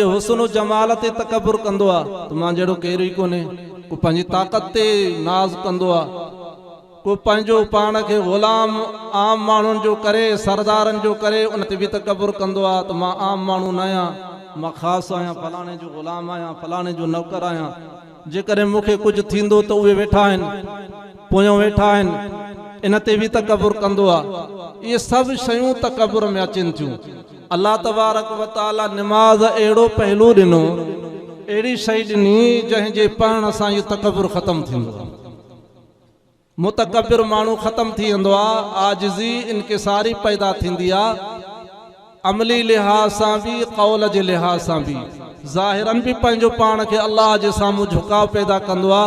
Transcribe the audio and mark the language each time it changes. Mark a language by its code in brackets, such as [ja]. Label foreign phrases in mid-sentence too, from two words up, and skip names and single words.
[sd] हुस्न जमाल ते तकब्बुर कंदो आहे त मां जहिड़ो केरु ई कोन्हे, को पंहिंजी ताक़त ते नाज़ कंदो आहे, को पंहिंजो पाण खे ग़ुलाम आम माण्हुनि जो करे, सरदारनि जो करे उन ते बि तकब्बुर कंदो आहे त मां आम माण्हू न आहियां, मां ख़ासि आहियां, फलाणे जो ग़ुलाम आहियां, फलाणे जो नौकर आहियां, जेकॾहिं मूंखे कुझु थींदो त उहे वेठा आहिनि, पोयां वेठा आहिनि, इन ते बि तकब्बुर कंदो आहे। इहे सभु शयूं तकब्बुर में अचनि थियूं। [ar] الله تبارك وتعالى [sd] निमाज़ अहिड़ो पहलू ॾिनो, अहिड़ी शइ ॾिनी जंहिंजे पढ़ण सां इहो तकब्बुर ख़तमु थींदो आहे, मुतकब्बिर माण्हू ख़तमु थी वेंदो आहे, आजिज़ी इनकिसारी पैदा थींदी आहे, अमली लिहाज़ सां बि, क़ौल जे लिहाज़ सां बि, ज़ाहिरन बि पंहिंजो पाण खे अल्लाह जे साम्हूं झुकाव पैदा कंदो आहे।